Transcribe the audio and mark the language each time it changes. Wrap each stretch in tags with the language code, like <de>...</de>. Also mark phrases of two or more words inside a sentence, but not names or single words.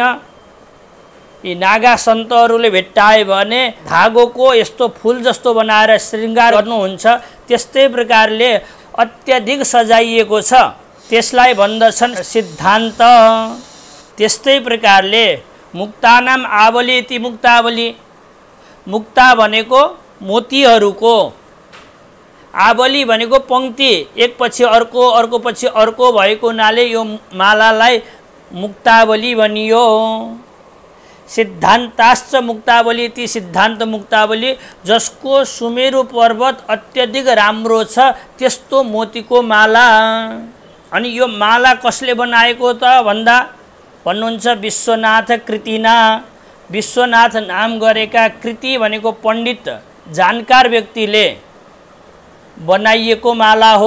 <ne>यी नागा सन्तहरूले भेट्टाए भने धागोको यस्तो फुल जस्तो बनाएर श्रृङ्गार गर्नुहुन्छ, त्यस्तै प्रकारले अत्यधिक सजाइएको छ, त्यसलाई भन्दछन् सिद्धान्त। त्यस्तै प्रकारले</ne> <sa>मुक्तानाम आवली इति मुक्तावली।</sa> <ne>मुक्ता भनेको मोतीहरूको, आवली भनेको पंक्ति, एक पछि अर्को अर्को पछि अर्को भएको हुनाले यो मालालाई मुक्तावली भनियो।</ne> <sa>सिद्धान्ताश्च मुक्तावली इति सिद्धान्त मुक्तावली।</sa> <ne>जसको सुमेरु पर्वत अत्यधिक राम्रो छ त्यस्तो मोतीको माला। अनि यो माला कसले बनाएको त भन्नुहुन्छ विश्वनाथ कृतिना। विश्वनाथ नाम गरेका कृति भनेको पण्डित जानकार व्यक्तिले बनाइएको माला हो।</ne>